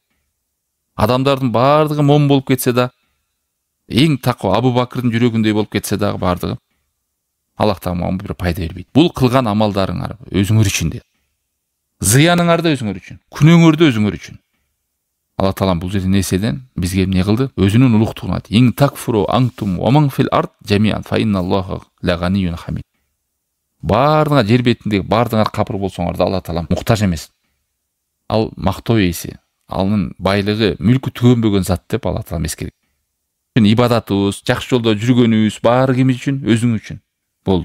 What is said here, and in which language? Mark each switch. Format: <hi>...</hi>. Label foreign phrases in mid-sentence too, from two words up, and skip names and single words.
<ky>Адамдардын баардыгы момун болуп кетсе да, эң таква Абу Бакырдын жүрөгүндөй болуп кетсе дагы баардыгы Аллах Тааламга бир пайда бербейт. Бул кылган амалдарыңар өзүңөр үчүн де. Зыяныңар да өзүңөр үчүн, күнөөңөр да өзүңөр үчүн. Аллах Таалам бул жерде нерседен бизге эмне кылды? Өзүнүн улуктугун айтты.</ky> <ar>"إن تكفروا أنتم ومن في الأرض جميعا فإن الله لغني حميد."</ar> <ky>Бардыңар жер бетиндеги бардыңар капыр болсоңар да Аллах Таалам муктаж эмес. Ал мактоо ээси, анын байлыгы, мүлкү түгөнбөгөн зат деп Аллах Таалам эскерген. Ибадатыбыз, жакшы жолдо жүргөнүбүз баары ким үчүн? Өзүң үчүн. Болду.</ky>